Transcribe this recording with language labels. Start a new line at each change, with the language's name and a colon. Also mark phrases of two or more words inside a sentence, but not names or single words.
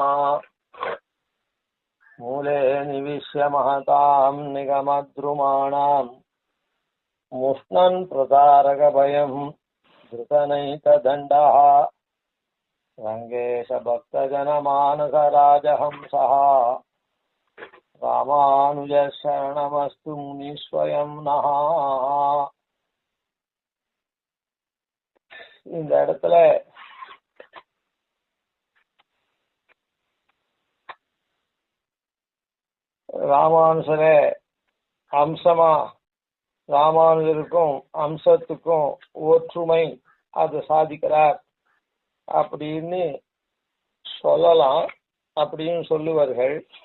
Sanskrit: मूले निविश्य महतां निगमद्रुमाणां मुष्णन् प्रतारकभयं धृतनैकदण्डः रङ्गेशभक्तजनमानसराजहंसः रामानुजशरणमस्तु मुनिस्वयं नः।
Tamil: இந்த இடத்துல ராமானுஜரே அம்சமா ராமானுஜருக்கும் அம்சத்துக்கும் ஒற்றுமை அது சாதிக்கிறார் அப்படின்னு சொல்லலாம், அப்படின்னு சொல்லுவார்கள்.